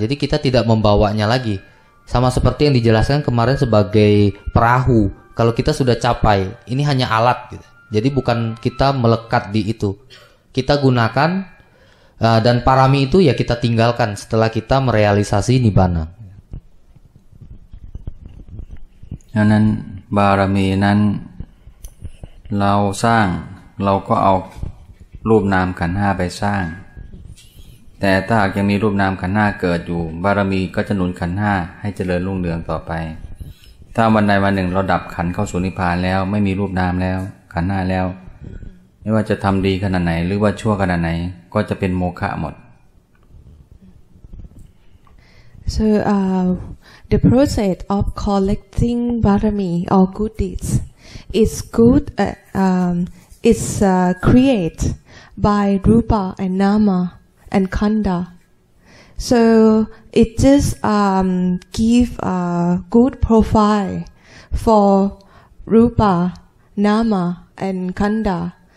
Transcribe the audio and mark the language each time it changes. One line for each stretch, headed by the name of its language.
Indonesian: Jadi kita tidak membawanya lagi. Sama seperti yang dijelaskan kemarin sebagai perahu. Kalau kita sudah capai, ini hanya alat gitu. Jadi bukan kita melekat di itu. Kita gunakan dan parami itu ya kita tinggalkan setelah kita merealisasi nibbana.
Thai: ดังนั้นบารมีนั้นเราสร้างเราก็เอารูปนามขันธ์ห้าไปสร้างแต่ถ้าหากยังมีรูปนามขันธ์ห้าเกิดอยู่บารมีก็จะหนุนขันธ์ห้าให้เจริญรุ่งเรืองต่อไปถ้าวันใดวันหนึ่งเราดับขันธ์เข้าสู่นิพพานแล้วไม่มีรูปนามแล้วขันธ์ห้าแล้วไม่ว่าจะทำดีขนาดไหนหรือว่าชั่วขนาดไหนก็จะเป็นโมฆะหมด
English: So the process of collecting barami or good deeds is good. It's created by rupa and nama and khandha. So it just give a good profile for rupa, nama and khandha.